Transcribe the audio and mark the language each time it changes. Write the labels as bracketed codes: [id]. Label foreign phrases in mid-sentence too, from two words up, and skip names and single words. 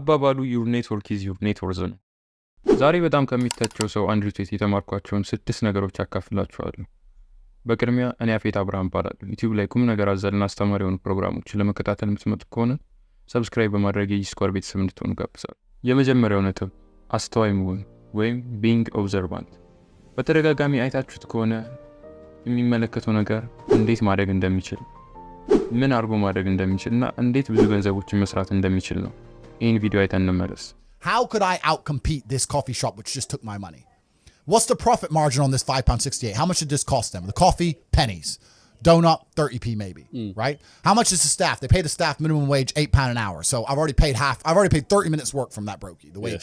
[am] አባባሉ [en] your network is your net worth [am] ነው። ዛሬ በጣም ከሚታቸው ሰው አንድሩ ቴት የተማርኳቸውን 6 ነገሮች አካፍላችኋለሁ። በቅድሚያ እኔ ያፌት አብርሃም እባላለሁ። ዩቲዩብ ላይ ቁም ነገር አዘልና አስተማሪ የሆኑ ፕሮግራሞችን ለመከታተል የምትመጡ ከሆነ ሰብስክራይብ በማድረግ የስኳር ቤተሰብ እንድትሆኑ ጋብዛለሁ። የመጀመሪያው ነጥብ አስተዋይ መሆን ወይም [en] being observant። [am] በተደጋጋሚ አይታችሁት ከሆነ የሚመለከተው ነገር እንዴት ማድረግ እንደሚችል ምን አርጎ ማድረግ እንደሚችልና እንዴት ብዙ ገንዘቦችን መስራት እንደሚችል ነው። ይህን ቪዲዮ አይተን እንመለስ። [en] How could I outcompete this coffee shop which just took my money? What's the profit margin on this £5.68? How much did this cost them? The coffee, pennies. Donut, 30p maybe, right? How much is the staff? They pay the staff minimum wage £8 an hour. So I've already paid 30 minutes work from that brokey, the wage.